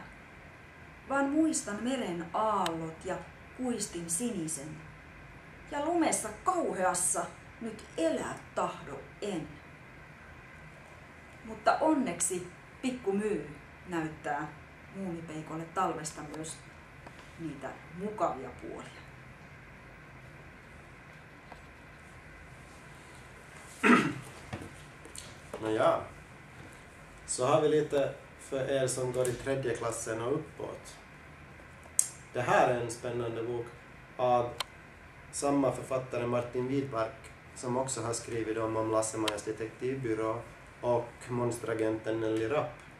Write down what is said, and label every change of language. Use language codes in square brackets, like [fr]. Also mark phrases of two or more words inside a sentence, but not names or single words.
[fi] Vaan muistan meren aallot ja kuistin sinisen. Ja lumessa kauheassa nyt elää tahdo en. Mutta onneksi Pikku Myy näyttää muumipeikolle talvesta myös niitä mukavia puolia. [sv] Nåja, så har vi lite för er som går i 3:e klassen och uppåt. Det här är en spännande bok av samma författare Martin Widmark som också har skrivit om Lasse-Majas detektivbyrå och monsteragenten Nelly Rapp.